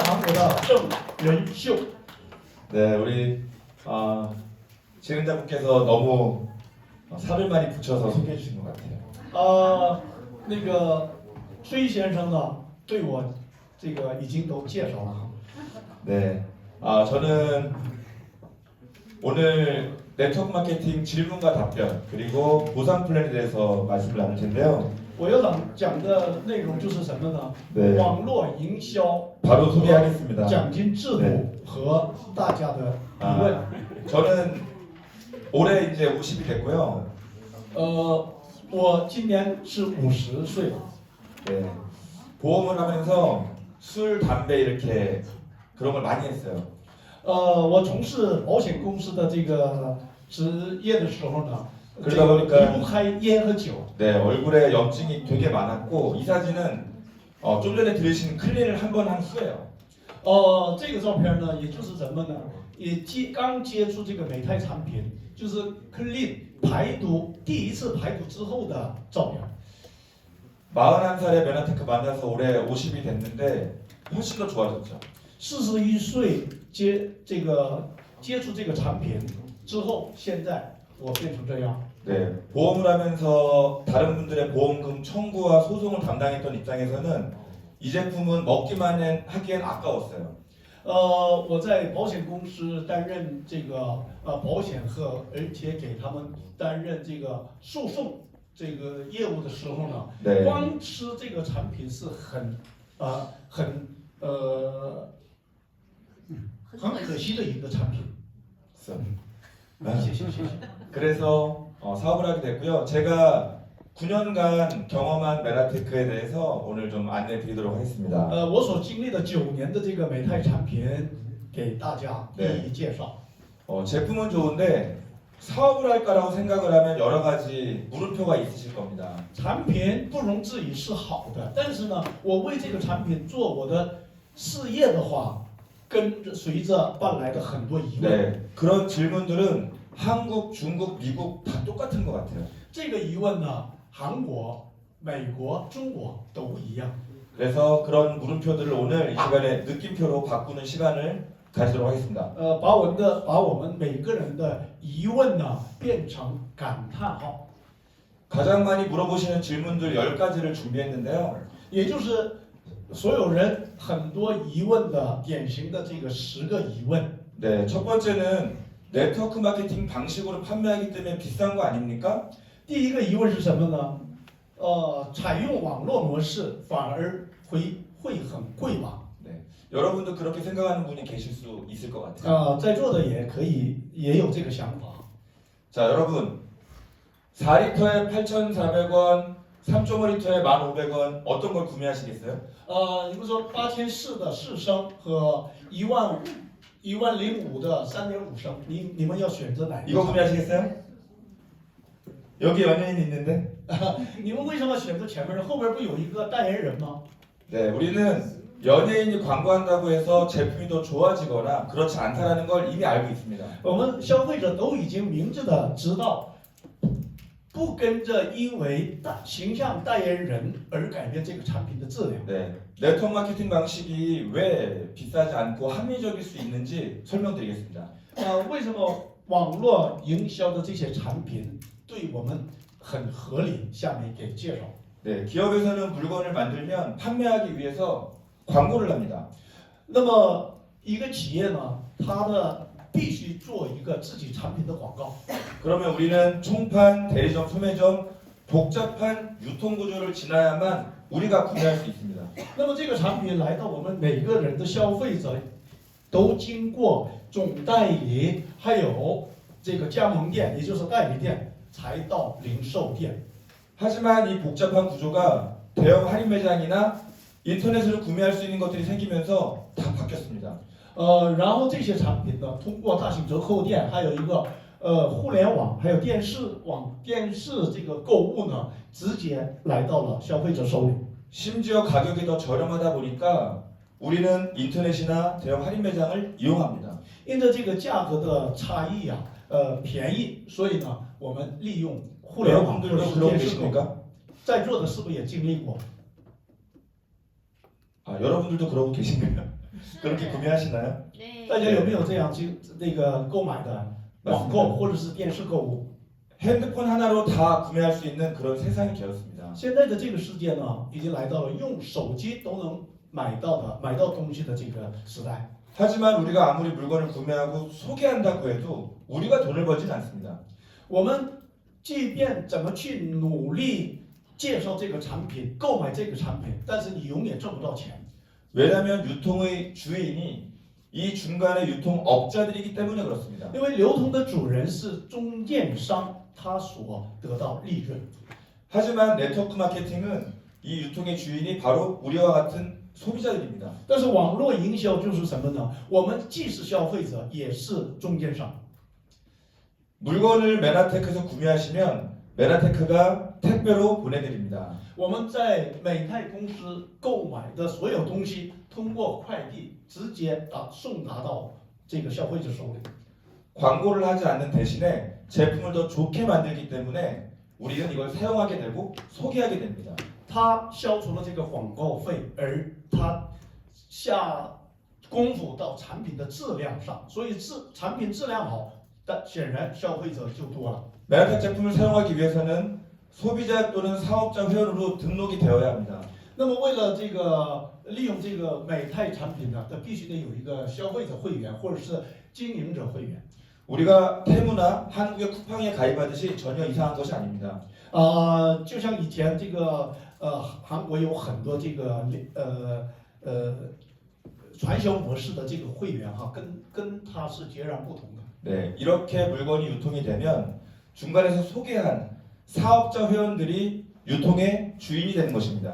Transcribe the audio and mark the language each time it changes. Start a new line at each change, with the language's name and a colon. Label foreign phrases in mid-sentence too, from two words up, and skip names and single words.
Chinese: 的郑仁秀。
Korean: 네, 우리 진행자분께서 너무 살을 많이 붙여서 소개해 주신 것 같아요.
Chinese: 那个崔先生呢，对我这个已经都介绍了。
Korean: 네, 저는 오늘 네트워크 마케팅 질문과 답변 그리고 보상 플랜에 대해서 말씀을 나눌 텐데요.
Chinese: 我要讲的内容就是什么呢？
Korean: 네,
Chinese: 网络营销
Korean: 바로 소개하겠습니다.
Chinese: 奖金制度和大家的疑问。
Korean: 저는 올해 이제 50이 됐고요.
Chinese: 我今年是50岁了。
Korean: 네, 보험을 하면서 술, 담배 이렇게 그런 걸 많이 했어요.
Chinese: 我从事保险公司的这个职业的时候呢，
Korean: 그러다 보니까
Chinese: 离不开烟和酒。
Korean: 네, 얼굴에 염증이 되게 많았고 이 사진은 좀 전에 들으신 클린을 한 번 한 후예요.
Chinese: 这个照片呢，也就是什么呢？刚接触这个美泰产品，就是 clean 排毒第一次排毒之后的照片。
Korean: 41살에 메나테크 만나서 올해 50이 됐는데 훨씬 더 좋아졌죠.
Chinese: 41 岁接触这个产品之后，现在我变成这样。
Korean: 네, 보험을 하면서 다른 분들의 보험금 청구와 소송을 담당했던 입장에서는 이 제품은 먹기만 하기엔 아까웠어요.
Chinese: 我在保险公司担任这个保险和而且给他们担任这个诉讼这个业务的时候呢，
Korean: 네,
Chinese: 光吃这个产品是很可惜的一个产品。谢谢。
Korean: 그래서 사업을 하게 됐고요. 제가 9년간 경험한 메나테크에 대해서 오늘 좀 안내 드리도록 하겠습니다.
Chinese: 我所经历的9年的这个美泰产品，给大家一一介绍。
Korean: 제품은 좋은데 사업을 할까라고 생각을 하면 여러 가지 물음표가 있으실 겁니다.
Chinese: 产品不容置疑是好的，但是呢，我为这个产品做我的事业的话，随着伴来的很多疑问。
Korean: 네, 그런 질문들은 한국, 중국, 미국 다 똑같은 것 같아요.
Chinese: 这个疑问呢，韩国、美国、中国都一样。
Korean: 그래서 그런 물음표들을 오늘 이 시간에 느낌표로 바꾸는 시간을 가지도록 하겠습니다.
Chinese: 把我们每个人的疑问呢变成感叹号。
Korean: 가장 많이 물어보시는 질문들 10가지를 준비했는데요.
Chinese: 也就是所有人很多疑问的典型的这个10个疑问。
Korean: 네, 첫 번째는 네트워크 마케팅 방식으로 판매하기 때문에 비싼 거 아닙니까?
Chinese: 第一个疑问是什么呢？采用网络模式反而会很贵吗？
Korean: 네, 여러분도 그렇게 생각하는 분이 계실 수 있을 것 같아요.
Chinese: 在座的也有这个想法。
Korean: 자, 여러분 4리터에 8,400원, 3.5리터에 1,500원 어떤 걸 구매하시겠어요?
Chinese: 你们说8400的4升和10500的3.5升，你们要选择哪一
Korean: 이거
Chinese: 个？
Korean: 구매하시겠어요? 여기 연예인 있는데?
Chinese: 你们为什么选择前面呢？后边不有一个代言人吗？
Korean: 네, 우리는 연예인이 광고한다고 해서 제품이 더 좋아지거나 그렇지 않다라는 걸 이미 알고 있습니다.
Chinese: 我们消费者都已经明智的知道，不跟着因为形象代言人而改变这个产品的质量。
Korean: 네, 네트워크 마케팅 방식이 왜 비싸지 않고 합리적일 수 있는지 설명드리겠습니다.
Chinese: 为什么网络营销的这些产品对我们很合理？下面给介绍。
Korean: 네, 기업에서는 물건을 만들면 판매하기 위해서 광고를 합니다.
Chinese: 那么一个企业呢，它必须做一个自己产品的广告。
Korean: 그러면 우리는 총판, 대리점, 소매점, 복잡한 유통 구조를 지나야만 우리가 구매할 수 있습니다.
Chinese: 那么这个产品来到我们每个人的消费者，都经过总代理，还有这个加盟店，也就是代理店，才到零售店。
Korean: 하지만 이 복잡한 구조가 대형 할인 매장이나 인터넷으로 구매할 수 있는 것들이 생기면서 다 바뀌었습니다.
Chinese: 然后这些产品呢，通过大型折扣店，还有一个互联网，还有电视这个购物呢，直接来到了消费者手里。
Korean: 심지어 가격이 더 저렴하다 보니까 우리는 인터넷이나 대형 할인 매장을 이용합니다.
Chinese: 因着这个价格的差异啊，便宜，所以呢，我们利用互联网或者
Korean: 여러분들도
Chinese: 是
Korean: 그러고
Chinese: 电视购物。
Korean: 계십니까?
Chinese: 在座的是不是也经历过？
Korean: 여러분들도 그러고 계신가요? 그렇게 구매하시나요?
Chinese: 大家有没有这样去那个购买的网购或者是电视购物？
Korean: 핸드폰 하나로 다 구매할 수 있는 그런 세상이 되었습니다.
Chinese: 现在的这个世界呢，已经来到了用手机都能买到东西的这个时代。
Korean: 하지만 우리가 아무리 물건을 구매하고 소개한다고 해도 우리가 돈을 벌진 않습니다.
Chinese: 我们即便怎么去努力介绍这个产品、购买这个产品，但是你永远挣不到钱。
Korean: 왜냐하면 유통의 주인이 이 중간의 유통업자들이기 때문에 그렇습니다.
Chinese: 因为流通的主人是中间商，他所得到利润。
Korean: 하지만 네트워크 마케팅은 이 유통의 주인이 바로 우리와 같은 소비자들입니다.
Chinese: 但是网络营销就是什么呢？我们既是消费者，也是中间商。
Korean: 물건을 메나테크에서 구매하시면 메나테크가 택배로 보내드립니다.
Chinese: 我们在美泰公司购买的所有东西，通过快递直接送达到这个消费者手里。
Korean: 광고를 하지 않는 대신에 제품을 더 좋게 만들기 때문에 우리는 이걸 사용하게 되고 소개하게 됩니다.
Chinese: 他消除了这个广告费，而他下功夫到产品的质量上，所以产品质量好，但显然消费者就多了。
Korean: 메나텍 제품을 사용하기 위해서는 소비자 또는 사업자 회원으로 등록이 되어야 합니다.
Chinese: 那么为了这个利用这个美泰产品呢，它必须得有一个消费者会员或者是经营者会员。
Korean: 우리가 테무나 한국의 쿠팡에 가입하듯이 전혀 이상한 것이 아닙니다.
Chinese: 就像以前这个韩国有很多这个传销模式的这个会员哈，跟它是截然不同的。
Korean: 네, 이렇게 물건이 유통이 되면 중간에서 소개한 사업자 회원들이 유통의 주인이 되는 것입니다.